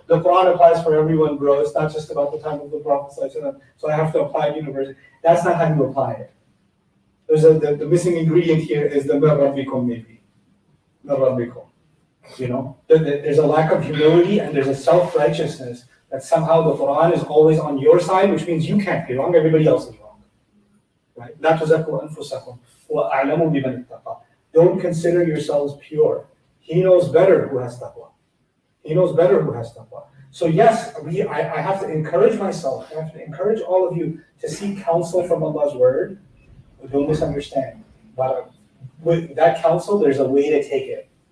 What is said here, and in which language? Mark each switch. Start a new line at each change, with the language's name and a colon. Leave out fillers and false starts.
English: The Quran applies for everyone, bro. It's not just about the time of the Prophet, so I have to apply it universally. That's not how you apply it. the missing ingredient here is the
Arabic: min rabbikum
English: maybe. Min rabbikum. You know, there's a lack of humility and there's a self-righteousness that somehow the Quran is always on your side, which means you can't be wrong, everybody else is wrong. Right?
Arabic: لا تزكوا أنفسكم وأعلم بمن اتقى.
English: Don't consider yourselves pure. He knows better who has taqwa. He knows better who has taqwa. So yes, I have to encourage myself, I have to encourage all of you to seek counsel from Allah's word. But don't misunderstand. But with that counsel, there's a way to take it.